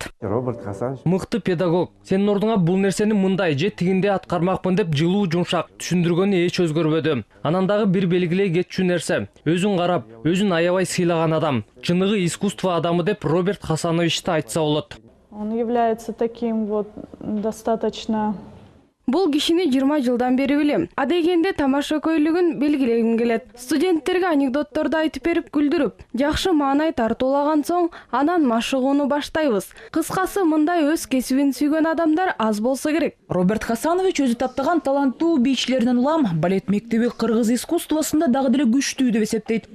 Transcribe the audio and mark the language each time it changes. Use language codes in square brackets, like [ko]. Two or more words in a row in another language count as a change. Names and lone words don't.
[ky] Роберт Хасанович, мыкты педагог. Сенин ордуңа бул нерсени мындай же тигинде аткармакмын деп жылуу жумшак түшүндүргөнү эч өзгөрбөдү. Анан дагы бир белгилей кетчү нерсе. Өзүн карап, өзүн аябай сыйлаган адам. Чыныгы искусство адамы деп Роберт Хасановичти айтса болот. [ru] Он является таким вот достаточно. [ky] Бул кишини 20 жылдан бери билем. Адегенде тамаша көйлүгүн белгилегим келет. Студенттерге анекдотторду айтып берип күлдүрүп, жакшы маанай тартуулаган соң анан машыгууну баштайбыз. Кыскасы мындай өз кесибин сүйгөн адамдар аз болсо керек. Роберт Хасанович өзү таптаган таланттуу бийчилерден улам балет мектеби кыргыз искусствосунда дагы деле күчтүү деп эсептейт.